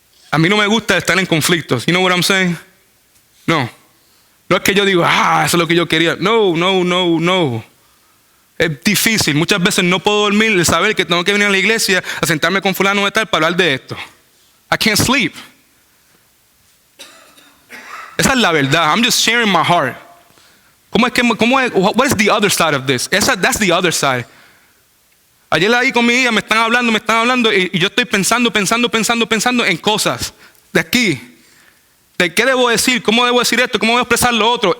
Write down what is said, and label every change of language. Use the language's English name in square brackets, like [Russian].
[Spanish] A mí no me gusta estar en conflictos. [English] You know what I'm saying? [Spanish] No. No es que yo digo, eso es lo que yo quería. No. Es difícil. Muchas veces no puedo dormir de saber que tengo que venir a la iglesia a sentarme con fulano de tal para hablar de esto. [English] I can't sleep. [Spanish] Esa es la verdad. [English] I'm just sharing my heart. What is the other side of this? That's the other side. [Spanish] Ayer ahí con mi hija me están hablando y yo estoy pensando en cosas de aquí. ¿De qué debo decir? ¿Cómo debo decir esto? ¿Cómo debo expresar lo otro?